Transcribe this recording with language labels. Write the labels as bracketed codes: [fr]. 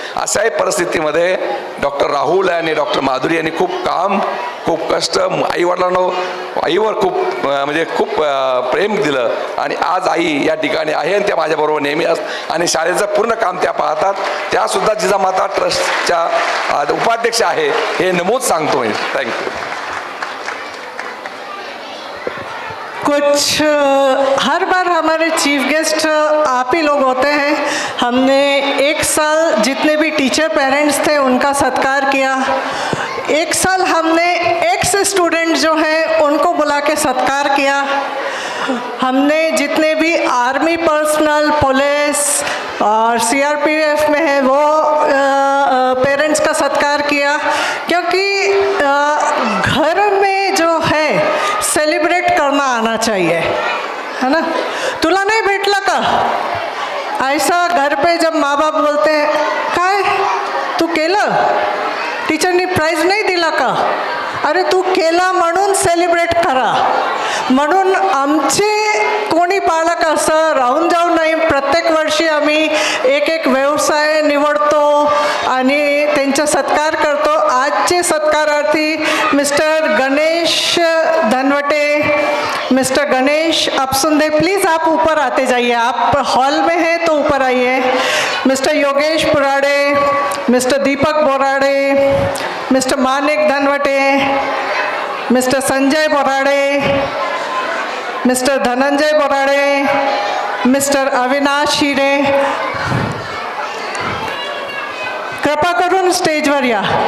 [mr] अशाही परिस्थितीमध्ये डॉक्टर राहुल आणि डॉक्टर माधुरी यांनी खूप कष्ट आईवर खूप प्रेम दिलं. आणि आज आई या ठिकाणी आहे आणि त्या माझ्याबरोबर नेहमी आणि शाळेचं पूर्ण काम त्या पाहतात. त्यासुद्धा जिजामाता ट्रस्टच्या उपाध्यक्ष आहे हे नमूद सांगतो मी. [en] Thank you. [hi] कुछ हर बार हमारे चीफ गेस्ट आप ही लोग होते हैं. हमने 1 साल जितने भी टीचर पेरेंट्स थे उनका सत्कार किया. 1 साल हमने एक्स स्टूडेंट जो हैं उनको बुला के सत्कार किया. हमने जितने भी आर्मी पर्सनल, पुलिस और CRPF में है वो पेरेंट्स का सत्कार किया. क्योंकि घर में जो है सेलिब्रेट करना आना चाहिए, है ना. तुला नहीं भेटला का ऐसा घर पे जब माँ बाप बोलते हैं [mr] काय तू केलं, टीचरनी प्राइज नाही दिला का, अरे तू केला म्हणून सेलिब्रेट करा. म्हणून आमचे कोणी पालक असं राहून जाऊ नये. प्रत्येक वर्षी आम्ही एक व्यवसाय निवडतो आणि त्यांचा सत्कार करतो. आजचे सत्कारार्थी mister Ganesh Dhanwate, mister Ganesh अपसुंदे, please [hi] आप ऊपर आते जाइए. आप हॉल में हैं तो ऊपर आइए. मिस्टर योगेश पुराड़े, मिस्टर दीपक बोराड़े, mister Manik Dhanwate, mister Sanjay बोराड़े, mister Dhananjay बोराड़े, mister Avinash हिरे, [mr] कृपा करून स्टेजवर या.